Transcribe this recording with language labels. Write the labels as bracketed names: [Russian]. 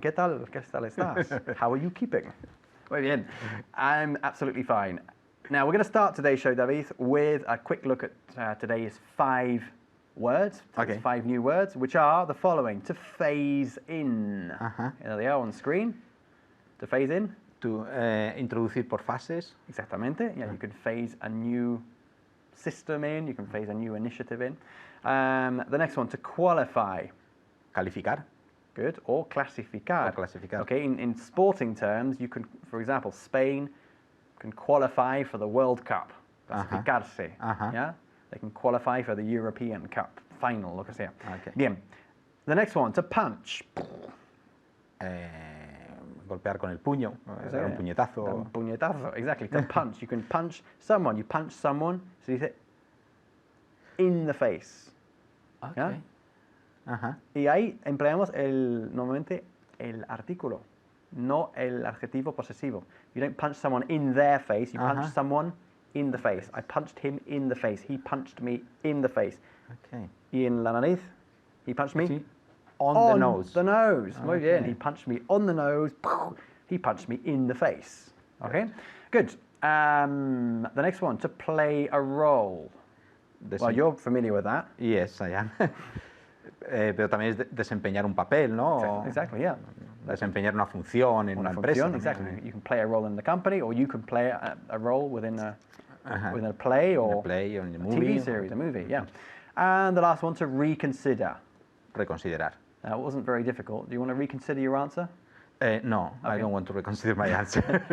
[Spanish] ¿Qué tal estás? [English] How are you keeping? [Spanish] Muy bien. [English] I'm absolutely fine. Now, we're going to start today's show, David, with a quick look at today's 5 words. Okay. 5 new words, which are the following. To phase in. There they are on screen. To phase in. To [Spanish] introducir por fases. Exactamente. [English] Yeah, you can phase a new system in. You can phase a new initiative in. The next one, to qualify. [Spanish] Calificar. [English] Good. Or clasificar. Or clasificar. Okay, in sporting terms, you can, for example, Spain can qualify for the World Cup. Clasificarse. Yeah? They can qualify for the European Cup final, [Spanish] lo que sea. [English] Okay. Bien. The next one, to punch. [Spanish] Golpear con el puño, dar un puñetazo. Un puñetazo, [English] exactly. To punch. You can punch someone. You punch someone, so you say, in the face. Okay. [Spanish] ¿Ya? Y ahí empleamos normalmente el artículo, no el adjetivo posesivo. [English] You don't punch someone in their face, you punch someone in the face. I punched him in the face. He punched me in the face. Okay. [Spanish] Y en la nariz, [English] he punched me Sí. On the nose. The nose. [Spanish] Muy bien. [English] Okay. He punched me on the nose. He punched me in the face. Okay. Good. The next one, to play a role. Well, you're familiar with that. Yes, I am. [Spanish] Pero también es desempeñar un papel, ¿no? [English] Exactly, yeah. [Spanish] Desempeñar una función en una empresa. [English] Exactly. You can play a role in the company, or you can play a role within a play or in a a movie. TV series, a movie, yeah. And the last one, to reconsider. [Spanish] Reconsiderar. [English] It wasn't very difficult. Do you want to reconsider your answer? No, I don't want to reconsider my answer.